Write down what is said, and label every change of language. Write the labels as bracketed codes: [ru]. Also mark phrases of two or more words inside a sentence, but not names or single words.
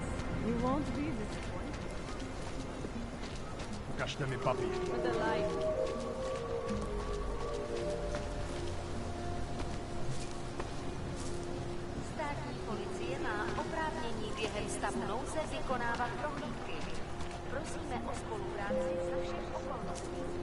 [en] You won't be disappointed. [cs] Ukažte mi papír. [en] For the light. [cs] Státní policie má oprávnění během stavu nouze vykonávat prohlídky. Prosíme o spolupráci za všech okolností.